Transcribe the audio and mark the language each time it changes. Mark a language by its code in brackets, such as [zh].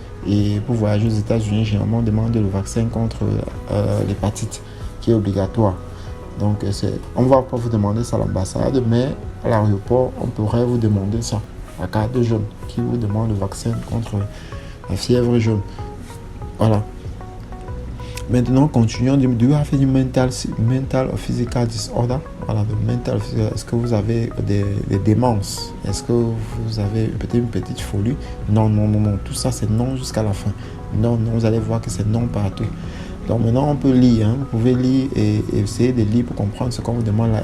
[fr] Et pour voyager aux États-Unis, généralement, on demande le vaccin contre l'hépatite, qui est obligatoire. Donc, on ne va pas vous demander ça à l'ambassade, mais à l'aéroport, on pourrait vous demander ça. La carte jaune qui vous demande le vaccin contre la fièvre jaune. Voilà. Maintenant, continuons. [en] Do you have any mental or physical disorder? [fr] Voilà, le mental, est-ce que vous avez des démences? Est-ce que vous avez peut-être une petite folie? Non. Tout ça, c'est non jusqu'à la fin. Non, vous allez voir que c'est non partout. Donc maintenant, on peut lire. Vous pouvez lire et essayer de lire pour comprendre ce qu'on vous demande là.